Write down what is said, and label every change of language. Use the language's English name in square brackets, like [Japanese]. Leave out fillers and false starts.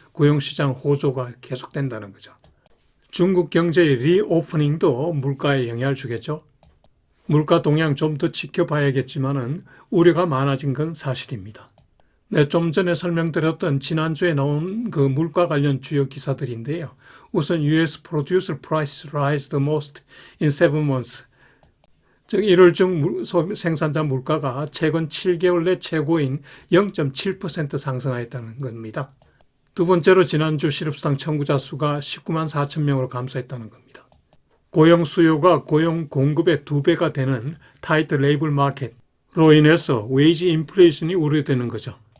[Korean] 고용시장 호조가 계속된다는 거죠. 중국 경제의 리오프닝도 물가에 영향을 주겠죠. 물가 동향 좀 더 지켜봐야겠지만은 우려가 많아진 건 사실입니다. 네, 좀 전에 설명드렸던 지난주에 나온 그 물가 관련 주요 기사들인데요. 우선 [English] US Producer Price Rise the Most in 7 months. [Korean] 즉 1월 중 생산자 물가가 최근 7개월 내 최고인 0.7% 상승하였다는 겁니다. 두 번째로 지난주 실업수당 청구자 수가 19만 4천 명으로 감소했다는 겁니다. 고용 수요가 고용 공급의 2배가 되는 타이트 레이블 마켓으로 인해서 웨이지 인플레이션이 우려되는 거죠.